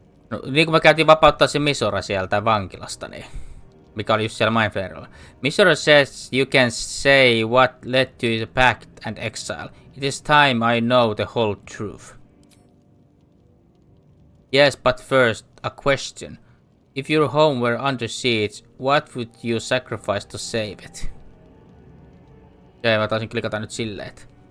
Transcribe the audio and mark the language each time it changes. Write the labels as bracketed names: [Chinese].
[Finnish] No, niin kuin me käytiin vapauttaa se Misora sieltä vankilasta, niin... Mikä oli just siellä Mindflayerilla. [English] Misora says you can say what led to the pact and exile. It is time I know the whole truth. Yes, but first, a question. If your home were under siege, what would you sacrifice to save it? [Finnish] Okei, mä taisin klikata nyt silleen, että...